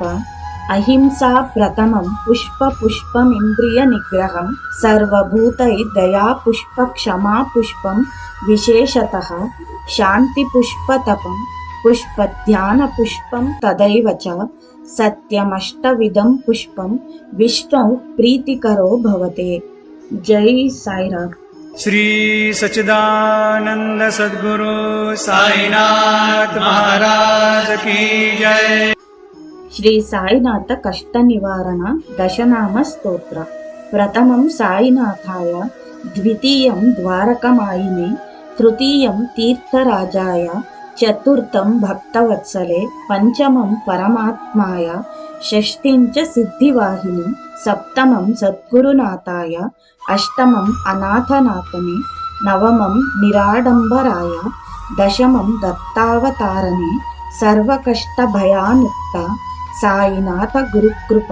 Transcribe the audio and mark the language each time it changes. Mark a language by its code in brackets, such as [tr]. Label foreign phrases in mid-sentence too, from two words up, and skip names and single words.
[sa] అహింసా ప్రథమం పుష్ప పుష్పమింద్రియ నిగ్రహం, సర్వభూతై దయా పుష్ప క్షమా పుష్పం విశేషతః, శాంతి పుష్ప తపం పుష్ప ధ్యాన పుష్పం తదైవ చ, సత్యమష్టవిధం పుష్పం విష్ణు ప్రీతికరో భవతే. [hi] జై సాయిరామ్. श्री सच्चिदानंद सद्गुरु साईनाथ महाराज की जय। [sa] శ్రీ సాయినాథ కష్ట నివారణ దశనామ స్తోత్ర. ప్రథమం సాయినాథాయ, ద్వితీయం ద్వారకమాయిని, తృతీయం తీర్థరాజాయ, చతుర్థం భక్తవత్సలే, పంచమం పరమాత్మాయ, షష్ఠిం చ సిద్ధివాహిని, సప్తమం సద్గురునాథాయ, అష్టమం అనాథనాథనే, నవమం నిరాడంబరాయ, దశమం దత్తావతారణే, సర్వకష్ట భయానుక్త సాయినాథ గురుకృప.